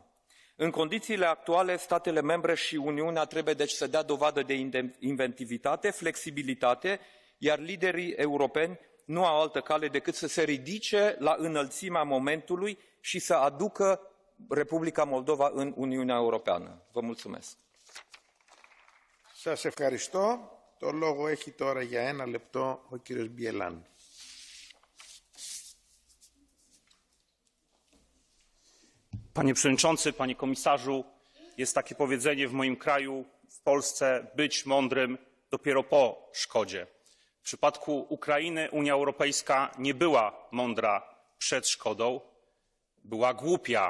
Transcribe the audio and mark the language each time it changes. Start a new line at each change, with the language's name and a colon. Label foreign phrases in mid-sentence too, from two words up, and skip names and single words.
Romanian: În condițiile actuale, statele membre și Uniunea trebuie deci să dea dovadă de inventivitate, flexibilitate, iar liderii europeni nu au altă cale decât să se ridice la înălțimea momentului și să aducă Republica Moldova în Uniunea Europeană. Vă mulțumesc.
Greek: Σας ευχαριστώ. Το λόγο έχει τώρα για 1 λεπτό ο κύριος Μπιελάν.
Polish: Panie Przewodniczący, Panie Komisarzu, jest takie powiedzenie w moim kraju, w Polsce, być mądrym dopiero po szkodzie. W przypadku Ukrainy Unia Europejska nie była mądra przed szkodą, była głupia.